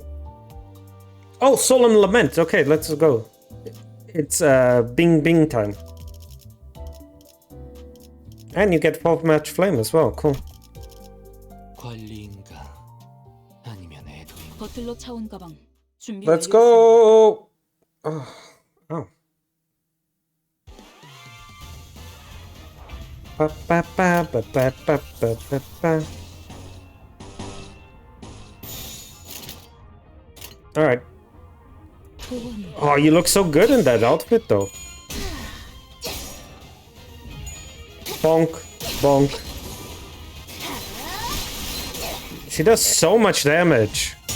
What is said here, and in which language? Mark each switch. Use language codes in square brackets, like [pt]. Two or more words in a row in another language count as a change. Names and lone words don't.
[en] Oh, Solemn Lament. Okay, let's go. It's Bing Bing time. And you get 4th match flame as well. Cool. Let's go! Oh. Oh. Ba, ba, ba, ba, ba, ba, ba, ba, ba. Alright. Oh, you look so good in that outfit though. Bonk, bonk. She does so much damage.